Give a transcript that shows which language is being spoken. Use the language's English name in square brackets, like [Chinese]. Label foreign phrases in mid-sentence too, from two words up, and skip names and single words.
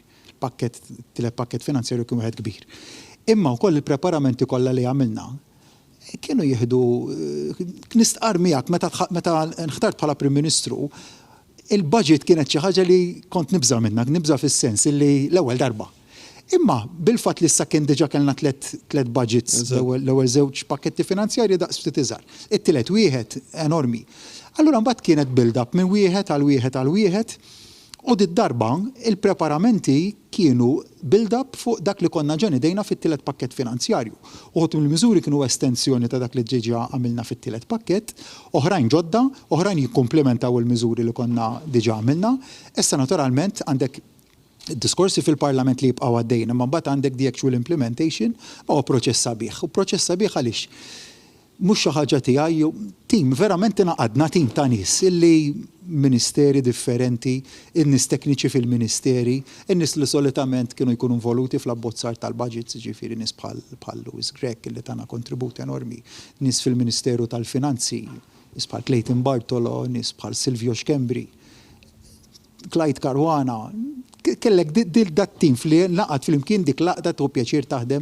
[Maltese] Tielet pakkett finanzjarju kien wieħed kbir. Imma wkoll il-preparamenti kollha li għamilna kienu jieħdu nistqar miegħek meta nħtart bħala Prim Ministru, il-budget kienet xi ħaġa li kont nibża minnha, nibża fis-sens li l-ewwel darba. Imma bil-fatt li issa kien diġà kellna tliet budgets l-ewwel żewġ pakketti finanzjarji daqs ftit iżgħar. It-tielet wieħed enormi. Allura mbagħad kienet build-up minn wieħed għal wieħed u darba il-preparamenti kienu build-up fuq dak li konna ġeni dejna fit-tielet pakkett finanzjarju. Uħut mill-miżuri kienu estensjoni ta' dak li ġeġa għamilna fit-tielet pakkett, oħrajn ġodda, oħrajn jikkomplementaw il-miżuri li konna diġa għamilna. Issa naturalment għandek diskorsi fil-Parlament li jibqgħu għaddejna, ma mbagħad għandek [English] the actual implementation [Maltese] huwa proċess sabiħ. U proċess sabiħ għaliex mhux xi ħaġa tiegħi, tim verament ingħaqadna tim ta' nies illi ministeri differenti, in-nies tekniċi fil-ministeri, in-nies li solitament kienu jkunu involuti fl-abbozzar tal-budgets, ġifieri nies bħal Lewis Grech li tagħna kontribut enormi, nies fil-Ministeru tal-Finanzi, nies bħal Clayton Bartolo, nies bħal Silvio Xkembri, Clyde Caruana, kellek dat-tim li naqgħad fil-imkien dik laqda tu pjaċir taħdem.